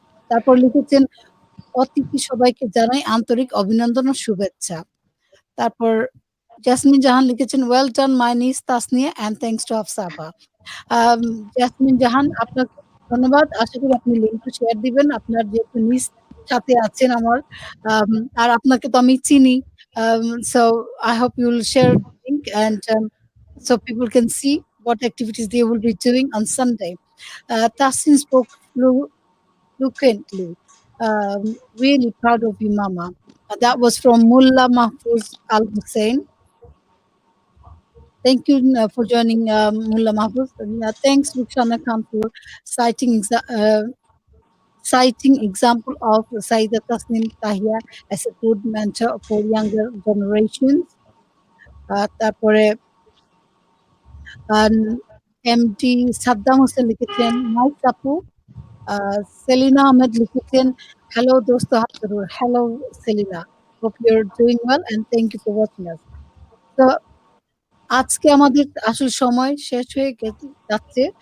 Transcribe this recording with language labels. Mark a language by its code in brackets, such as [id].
[bn] তারপর লিখেছেন অতিথি সবাইকে জানাই আন্তরিক অভিনন্দন ও শুভেচ্ছা তারপর জাসমিন জাহান লিখেছেন [en] well done my niece Tasnia and thanks to [bn] Hafsa আপা জাসমিন জাহান আপনাকে ধন্যবাদ আশা করি আপনি লিংকটা শেয়ার দিবেন আপনার যেহেতু নিজ সাথে আছেন আমার আর আপনাকে তো আমি চিনি [en] so I hope you will share the link and so people can see what activities they will be doing on Sunday. Tassin spoke fluently. Really proud of you, Mama. That was from Mullah Mahfuz Al Hussein. Thank you for joining Mullah Mahfuz. Thanks, Rukhsana Khan, for citing example of Saida Tasnim Tahia as a good mentor for younger generations. [bn] তারপরে MD Saddam Hossain লিখেছেন nice আপু। সেলিনা আহমেদ লিখেছেন hello দোস্ত হাজারুর। [en] Hello Selina, hope you are doing well and thank you for watching us. [bn] তো আজকে আমাদের আসলে সময় শেষ হয়ে যাচ্ছে।